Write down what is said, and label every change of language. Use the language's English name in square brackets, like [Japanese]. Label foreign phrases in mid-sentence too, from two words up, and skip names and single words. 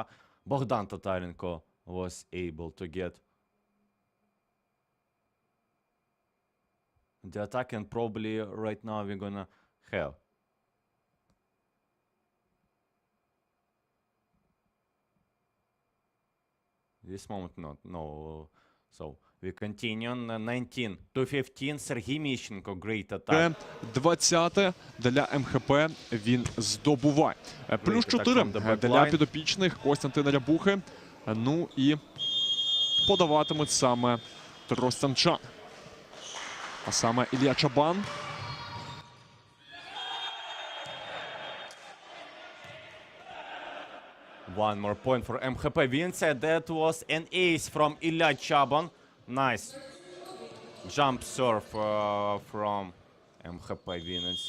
[English] Bogdan Tatarenko was able to get the attack, and probably right now we're gonna have this moment no. So we continue on 19-15. [Ukrainian] Сергій Міщенко, [English] great attack. [Ukrainian] 20 для МХП він здобуває. Плюс 4 для підопічних Костянтина Рябухи. Ну і подаватимуть саме тростянчан. А саме Ілля Чабан. [English] One more point for MHP-Vinnytsia. That was an ace from Ilya Chaban. Nice jump serve from MHP-Vinnytsia.